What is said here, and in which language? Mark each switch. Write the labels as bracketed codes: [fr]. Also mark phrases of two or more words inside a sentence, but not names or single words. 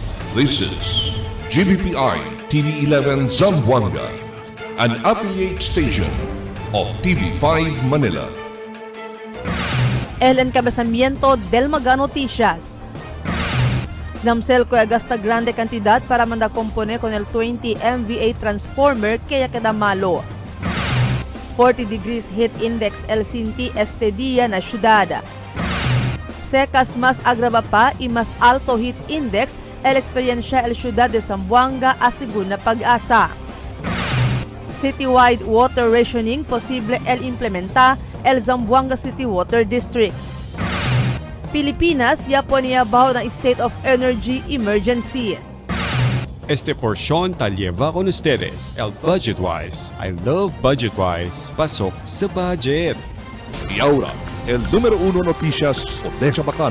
[en] This is GBPI TV11 Zamboanga, an affiliate station of TV5 Manila. [cbk] El encabezamiento del Maga Noticias. Zamcelco gasta grande cantidad para mandacomponer con el 20 [en] MVA transformer [cbk] kaya queda malo. 40 degrees [en] heat index [cbk] el Sinti este día na syudad. Secas mas agrava pa y mas alto [en] heat index [cbk] el experiencia el ciudad de Zamboanga asigun na pag-asa. [en] Citywide water rationing [cbk] posible el implementa el Zamboanga City Water District. Pilipinas ya poniabaw ng [en] state of energy emergency. [cbk] Este porción tal lleva con ustedes el Budgetwise. [en] I love Budgetwise. [tl] Pasok sa budget. [cbk] Y ahora, el número 1 noticias de Chabacano.